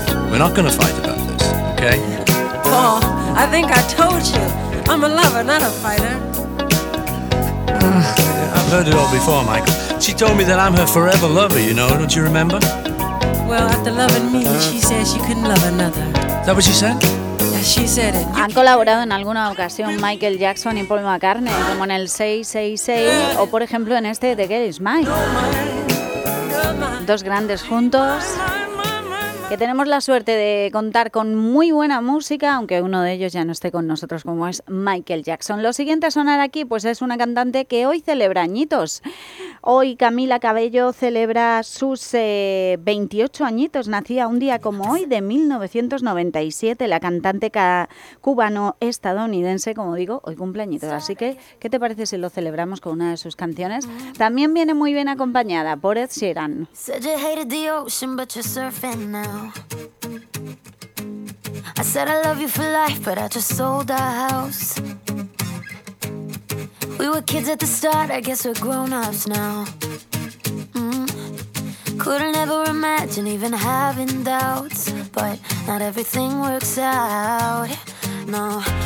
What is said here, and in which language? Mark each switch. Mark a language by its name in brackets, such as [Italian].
[English] We're not gonna fight about this, okay? Paul, I think I told you. I'm a lover, not a fighter. I've heard it all before, Michael. She told me that I'm her forever lover, you know, don't you remember? Well, after loving me, she says you couldn't love another. Is that what she said? [Spanish] Han colaborado en alguna ocasión Michael Jackson y Paul McCartney, como en el 666 o por ejemplo en este The Girl Is Mine. Dos grandes juntos. Que tenemos la suerte de contar con muy buena música, aunque uno de ellos ya no esté con nosotros, como es Michael Jackson. Lo siguiente a sonar aquí, pues es una cantante que hoy celebra añitos. Hoy Camila Cabello celebra sus 28 añitos. Nacía un día como hoy, de 1997. La cantante cubano-estadounidense, como digo, hoy cumple añitos. Así que, ¿qué te parece si lo celebramos con una de sus canciones? También viene muy bien acompañada por Ed Sheeran. [English] I said I love you for life, but I just sold our house. We were kids at the start, I guess we're grown-ups now. Couldn't ever imagine even having doubts. But not everything works out, no.